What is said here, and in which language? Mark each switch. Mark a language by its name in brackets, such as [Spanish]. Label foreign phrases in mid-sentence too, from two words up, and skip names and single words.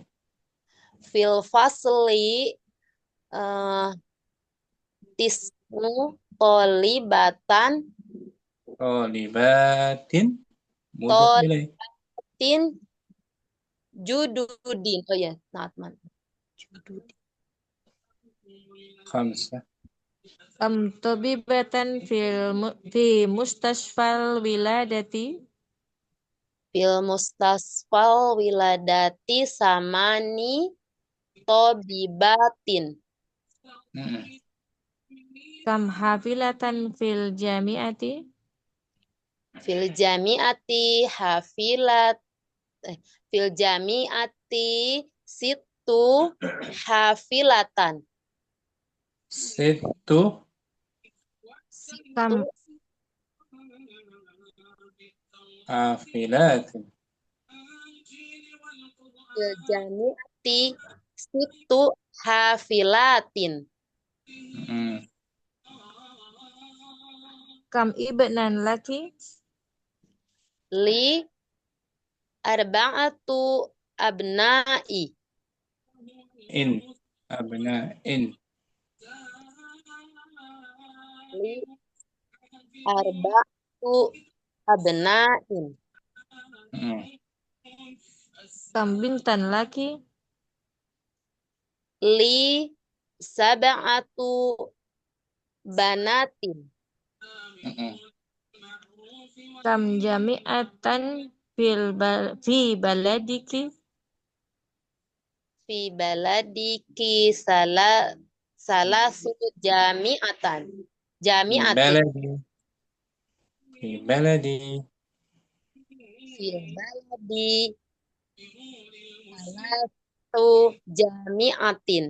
[Arabic] في الفصل تسع طالبات طالبات. مضاف إليه. تن جدد. [Indonesian] Oh ya, [Arabic] Natman. Jududin. Khamsah. كم طبيبة في مستشفى الولادة. في مستشفى الولادة ثماني طبيبات. Mm. كم حافلة في الجامعة. في الجامعة حافلات. في الجامعة ست حافلات. Situ. Kam Hafilatin. في الجامعة ست حافلات. Mm. كم ابنا لك. لي أربعة أبناء. إن. أبناء. لي أربعة أبناء. Mm. كم بنتا لك. لي سبع بنات. Mm. كم جامعة في بلدك. في بلدك ثلاث جامعات. Fi Jami'atin. بلدي. في بلدي. في البلد ثلاث جامعات.